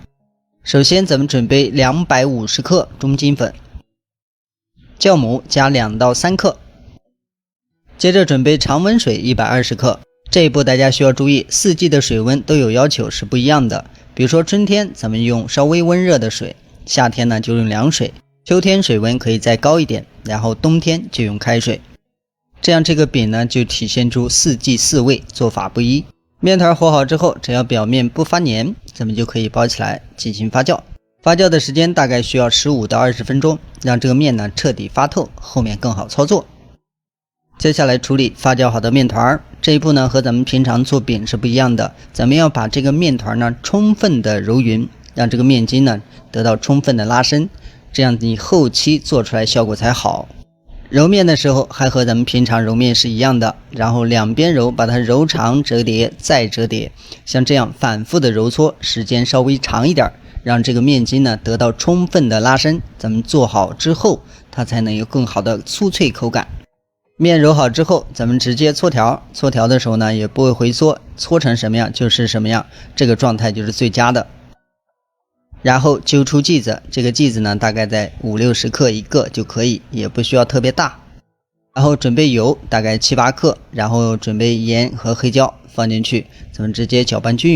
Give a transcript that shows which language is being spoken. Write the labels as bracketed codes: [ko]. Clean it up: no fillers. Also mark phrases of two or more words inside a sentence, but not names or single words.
[zh] 首先咱们準備250克中筋粉，酵母加2到3克，接着準備常溫水120克。這一步大家需要注意，四季的水溫都有要求是不一樣的。比如說春天咱們用稍微溫熱的水，夏天呢就用涼水，秋天水溫可以再高一点，然後冬天就用開水。這樣這個餅呢就體現出四季四味，做法不一。面團和好之後，只要表面不發黏，咱們就可以包起來進行發酵。發酵的時間大概需要15到20分鐘，讓這個面呢徹底發透，後面更好操作。接下来處理發酵好的面團，這一步呢和咱們平常做餅是不一樣的，咱們要把這個面團呢充分的揉匀，讓這個面筋呢得到充分的拉伸，這樣你後期做出來效果才好。揉面的時候還和咱們平常揉面是一樣的，然後两邊揉，把它揉长折疊再折疊，像這樣反复的揉搓，時間稍微長一點，讓這個面筋呢得到充分的拉伸，咱們做好之後它才能有更好的酥脆口感。面揉好之後，咱们直接搓条，搓条的时候呢也不会回缩，搓成什麼樣就是什麼樣，這個狀態就是最佳的。然後揪出劑子，這個劑子呢大概在50-60克一個就可以，也不需要特別大。然後準備油大概7-8克，然後準備鹽和黑椒放進去，咱們直接攪拌均勻。